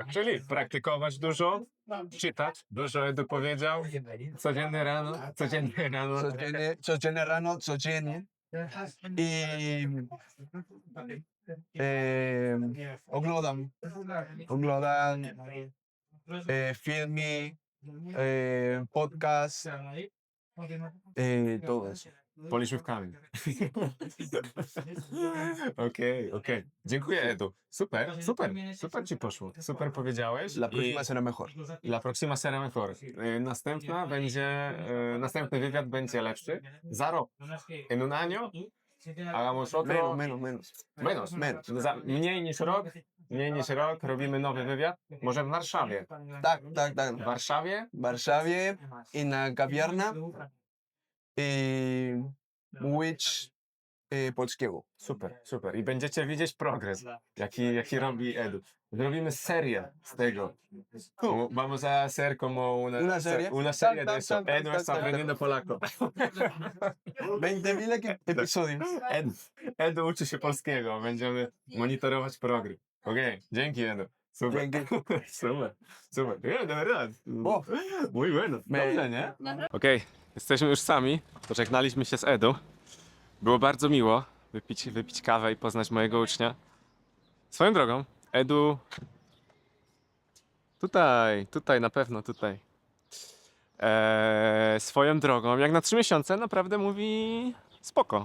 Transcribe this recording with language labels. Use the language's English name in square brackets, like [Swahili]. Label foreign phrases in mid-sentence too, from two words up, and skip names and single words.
[Polish] Czyli praktykować dużo, czytać. Dużo Edu powiedział. Codziennie rano. Codziennie rano, codziennie. I oglądam filmy, [Spanish] podcast, todo eso. [Polish] Policzówkami. Okej. Dziękuję, Edu. Super ci poszło. Super powiedziałeś. [Spanish] La próxima será mejor. La próxima será mejor. [Polish] Następny wywiad będzie lepszy. Za rok. [Spanish] En un año hagamos otro. Menos. [Polish] Mniej niż rok robimy nowy wywiad. Może w Warszawie. Tak. W Warszawie? W Warszawie i na kawiarna Łódź polskiego. Super. I będziecie widzieć progres, jaki robi Edu. Zrobimy serię z tego. [Spanish] Vamos a hacer como Una serie? Una serie de eso. [Polish] Tak. [Spanish] Edu está aprendiendo polaco. 20.000 episodios. [Polish] Edu uczy się polskiego. Będziemy monitorować progres. Okej, dzięki Edu. Super. Dzięki. Super. [Spanish] De verdad. O. Muy bueno. [Polish] Dobrze, nie? Okej, jesteśmy już sami. Pożegnaliśmy się z Edu. Było bardzo miło wypić kawę i poznać mojego ucznia. Swoją drogą, Edu... Tutaj, na pewno tutaj. Swoją drogą, jak na 3 miesiące naprawdę mówi spoko.